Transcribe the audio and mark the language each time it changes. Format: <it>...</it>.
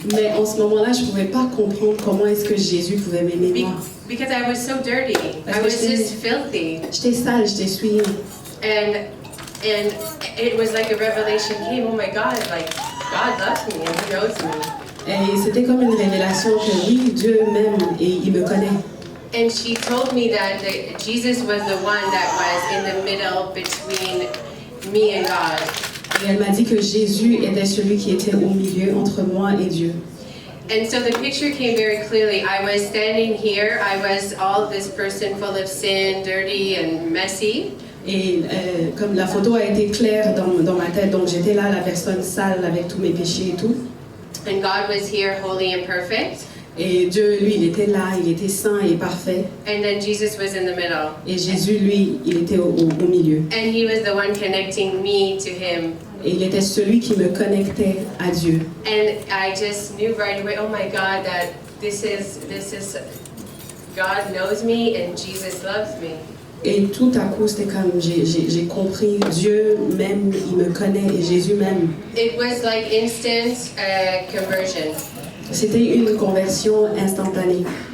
<fr>Mais en ce moment-là, je pouvais pas comprendre comment est-ce que Jésus pouvait m'aimer moi.</fr> <en>Because I was so dirty. I was just filthy.</en> <fr>J'étais sale, j'étais souillée.</fr> <en>And it was like a revelation came. Oh my God! Like God loves me and He knows me.</en> <fr>Et c'était comme une révélation que oui, Dieu m'aime et il me connaît.</fr> <en>And she told me that Jesus was the one that was in the middle between me and God.</en> <fr>Et elle m'a dit que Jésus était celui qui était au milieu entre moi et Dieu.</fr> <en>And so the picture came very clearly. I was standing here. I was all this person full of sin, dirty and messy.</en> <fr>Et comme la photo a été claire dans ma tête, donc j'étais là, la personne sale avec tous mes péchés et tout.</fr> <en>And God was here, holy and perfect.</en> <fr>Et Dieu, lui, il était là, il était saint et parfait.</fr> <en>And then Jesus was in the middle.</en> <fr>Et Jésus, lui, il était au milieu.</fr> <en>And He was the one connecting me to Him.</en> <fr>Et il était celui qui me connectait à Dieu.</fr> <en>And I just knew right away, oh my God, that this is God knows me and Jesus loves me.</en> <fr>Et tout à coup, c'était comme j'ai compris, Dieu m'aime, il me connaît et Jésus m'aime.</fr> <en>It was like instant conversion.</en> <fr>C'était une conversion instantanée.</fr>